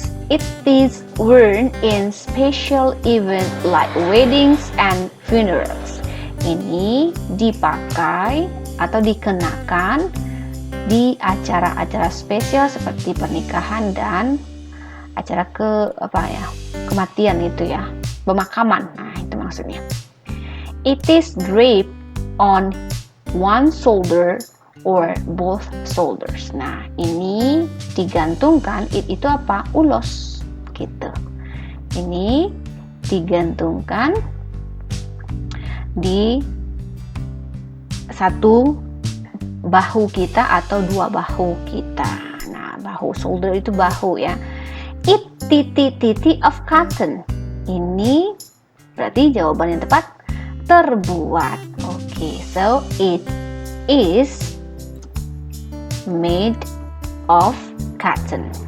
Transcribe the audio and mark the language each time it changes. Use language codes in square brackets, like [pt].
[en] It is worn in special event like weddings and funerals. [id] Ini dipakai atau dikenakan di acara-acara spesial seperti pernikahan dan acara kematian itu ya, pemakaman. Nah, itu maksudnya. [en] It is draped on one shoulder or both shoulders. [id] Nah, ini digantungkan, it itu apa? Ulos, gitu. Ini digantungkan di satu bahu kita atau dua bahu kita. Nah, bahu, shoulder itu bahu ya. It titik-titik of cotton. Ini berarti jawaban yang tepat terbuat. [en] Oke, so it is made of cotton.